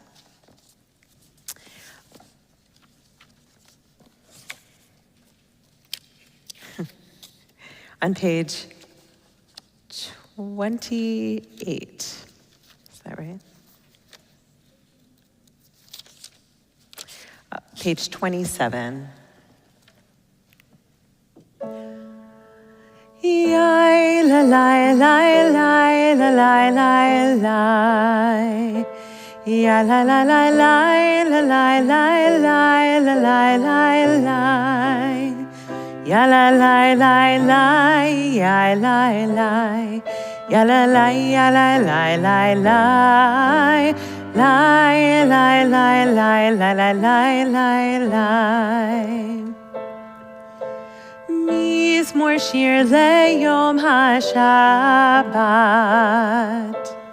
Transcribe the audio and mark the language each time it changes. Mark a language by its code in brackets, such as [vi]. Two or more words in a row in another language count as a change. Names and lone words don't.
[en] On page 28. Is that right? Page 27. Yai la la la la la la la la. Ya la la la la la la la la la la la. Ya la la la la ya la la. Ya la la ya la la la la. La la la la la la la la. [he] מזמור שיר ליום השבת.